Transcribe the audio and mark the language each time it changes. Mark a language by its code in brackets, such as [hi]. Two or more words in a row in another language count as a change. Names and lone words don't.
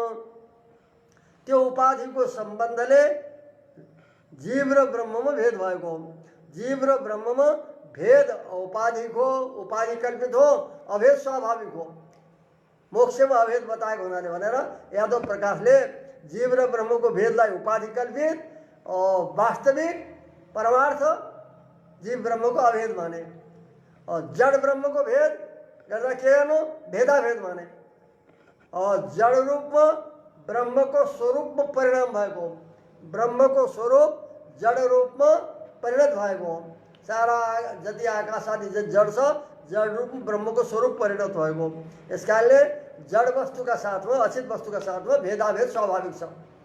[ne] त्यो उपाधिको सम्बन्धले जीव र ब्रह्ममा भेद भएको हो। जीव र ब्रह्ममा भेद औपाधिको उपाधि कल्पित हो, अभेद स्वाभाविक हो। मोक्षमा अभेद बताएको हुनाले भनेर यादव प्रकाशले जीव र ब्रह्मको भेदलाई उपाधि कल्पित और वास्तविक परमार्थ जीव ब्रह्मको अभेद माने। और जड़ ब्रह्मको भेद गर्दा के गर्नु भेदाभेद माने। और जड़ रूपमा ब्रह्मको स्वरूपमा परिणाम भएको, ब्रह्मको स्वरूप जड़ रूपमा परिणत भएको हो। सारा जति आकाश आदि जड़ छ जड़ रूप ब्रह्मको स्वरूप परिणत भएको। यस कारणले जड़ वस्तुका साथमा अचित वस्तुका साथमा भेदाभेद स्वाभाविक छ।